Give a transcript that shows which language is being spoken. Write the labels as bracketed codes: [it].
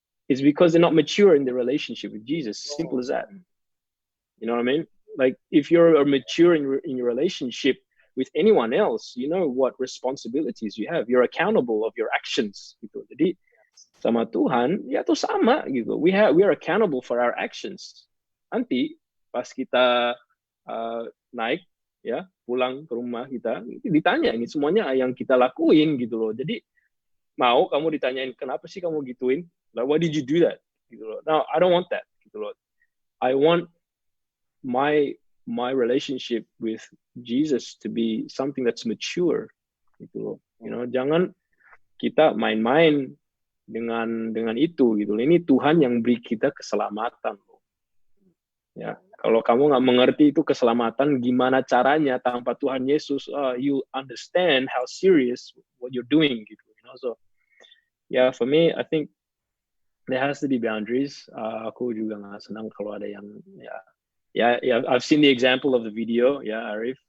[en] It's because they're not mature in their relationship with Jesus. Simple as that. You know what I mean? Like if you're mature in your relationship with anyone else, you know what responsibilities you have. You're accountable of your actions. [id] Gitu. Jadi sama Tuhan ya tuh sama gitu. [en] We are accountable for our actions. [id] Nanti pas kita naik ya pulang ke rumah kita ditanya ini semuanya yang kita lakuin gitu loh. Jadi mau kamu ditanyain kenapa sih kamu gituin? [en] Like why did you do that? [id] Gitu loh. [en] No, I don't want that. Gitu loh. I want my relationship with Jesus to be something that's mature. [id] Gitu loh. [en] You know, [id] jangan kita main-main dengan itu gitu. Ini Tuhan yang beri kita keselamatan. Ya, kalau kamu nggak mengerti itu keselamatan, gimana caranya tanpa Tuhan Yesus? [en] You understand how serious what you're doing gitu. You know, so yeah, for me, I think there has to be boundaries. [id] Aku juga nggak senang kalau ada yang [en] I've seen the example of the video, Arif.